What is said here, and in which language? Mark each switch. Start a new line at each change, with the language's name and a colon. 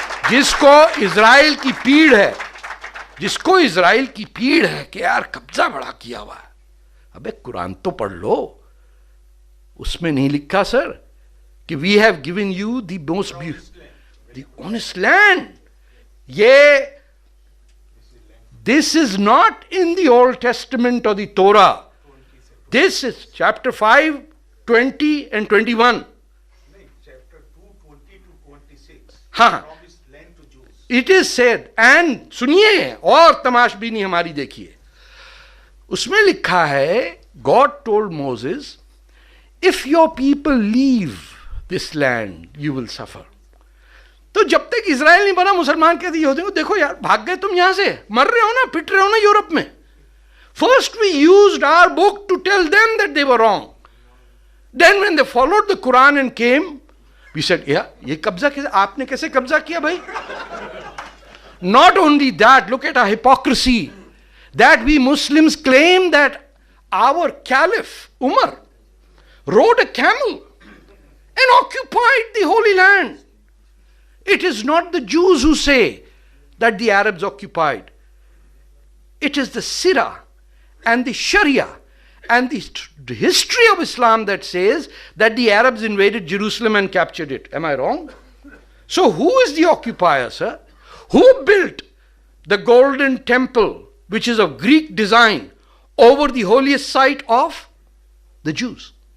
Hindi: जिसको इजराइल की पीड़ है, जिसको इजराइल की पीड़ है कि यार कब्जा बड़ा किया हुआ है, अबे कुरान तो पढ़ लो। उसमें नहीं लिखा सर कि
English: We have given you the most the honest land.
Hindi: ये
English: this is not in the Old Testament or the Torah. This is chapter 5, 20 and 21. Chapter 2, 20 to 26.
Hindi: हाँ,
English: Promised land to Jews. it is said, and
Hindi: सुनिए और तमाशबीनी हमारी देखिए,
English: उसमें लिखा है God told Moses, if your people leave this land, you will suffer.
Hindi: तो जब तक इजराइल नहीं बना, मुसलमान कहते यहूदियों को देखो यार भाग गए तुम यहां से, मर रहे हो ना, पिट रहे हो ना यूरोप में।
English: first we used our book to tell them that they were wrong, then when they followed the Quran and came we said
Hindi: या ये कब्जा कैसे, आपने कैसे कब्जा किया भाई।
English: Not only that, look at our hypocrisy that we Muslims claim that our caliph Umar rode a camel and occupied the Holy Land. It is not the Jews who say that the Arabs occupied. It is the Sirah and the Sharia and the history of Islam that says that the Arabs invaded Jerusalem and captured it. Am I wrong? So who is the occupier, sir? Who built the golden temple, which is of Greek design, over the holiest site of the Jews?